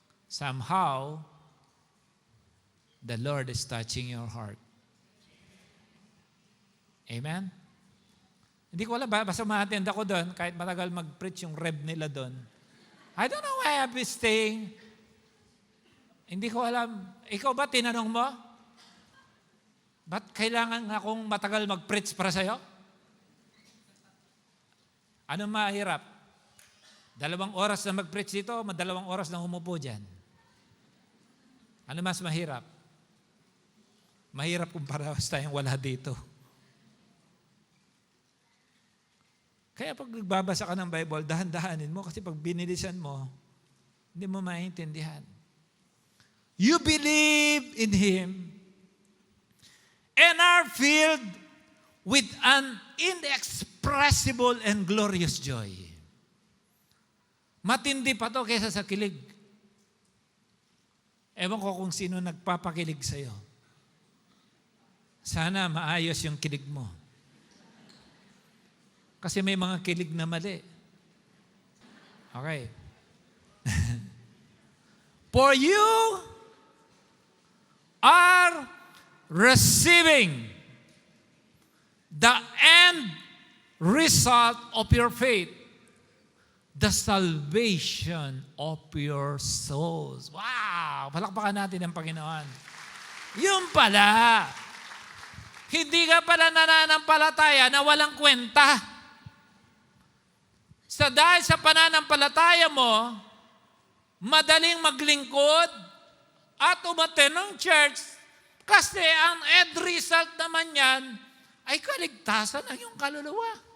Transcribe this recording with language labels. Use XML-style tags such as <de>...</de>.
<en>Somehow, the Lord is touching your heart.</en> <tl>Amen? Hindi ko alam, basta ma-attend ako doon, kahit matagal mag-preach yung rev nila doon.</tl> <en>I don't know why I've been staying</en> <tl>Hindi ko alam. Ikaw ba, tinanong mo? Ba't kailangan akong matagal mag-preach para sa'yo? Ano mahirap? 2 oras na mag-preach dito, 2 oras na umupo dyan. Ano mas mahirap? Mahirap kung parehas tayong wala dito. Kaya pag nagbabasa ka ng Bible, dahan-dahanin mo kasi pag binilisan mo, hindi mo maintindihan.</tl> <en>You believe in Him and are filled with an inexpressible and glorious joy.</en> <tl>Matindi pa to kaysa sa kilig. Ewan ko kung sino nagpapakilig sa'yo. Sana maayos yung kilig mo. Kasi may mga kilig na mali.</tl> <en>Okay. For you are receiving the end result of your faith, the salvation of your souls. Wow!</en> <tl>Palakpakan natin ang Panginoon. Yung pala, hindi ka pala nananampalataya na walang kwenta. Dahil sa pananampalataya mo, madaling maglingkod at umattend ng church kasi ang end result naman yan ay kaligtasan ng iyong kaluluwa.</tl>